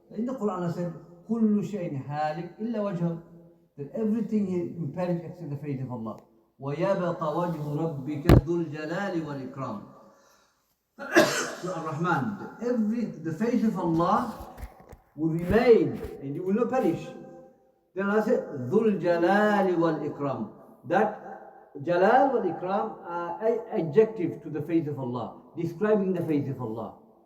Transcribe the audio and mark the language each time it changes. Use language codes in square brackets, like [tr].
[en] In the Quran I said, [ar] كل شيء هالك إلا وجهه. [en] That everything will perish except the face of Allah. [ar] ويبقى وجه ربك ذو الجلال والإكرام. [en] So Ar-Rahman, the face of Allah will remain and it will not perish. Then I said, [ar] ذو الجلال والإكرام. [en] That Jalal wal Ikram are adjective to the face of Allah, describing the face of Allah.